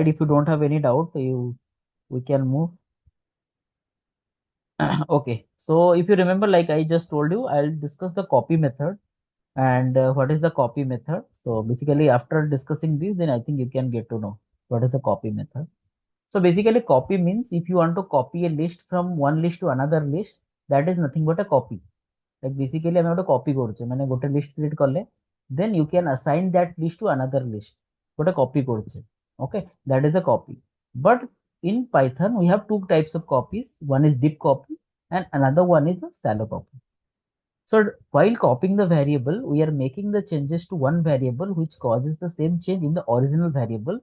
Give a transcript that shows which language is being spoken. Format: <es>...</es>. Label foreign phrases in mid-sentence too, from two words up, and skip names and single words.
<en>If you don't have any doubt, we can move. Okay, so if you remember, like I just told you, I'll discuss the copy method. And what is the copy method? So basically, after discussing this, then I think you can get to know what is the copy method. So basically, copy means if you want to copy a list from one list to another list, that is nothing but a copy. Like basically, I'm going to copy</en> <or>କରୁଛେ, ମାନେ ଗୋଟେ</or> <en>list create କଲେ, then you can assign that list to another list.</en> <or>ଗୋଟେ copy କରୁଛେ.</or> <en>Okay, that is a copy. But in Python, we have two types of copies. One is deep copy, and another one is a shallow copy. So while copying the variable, we are making the changes to one variable which causes the same change in the original variable.</en>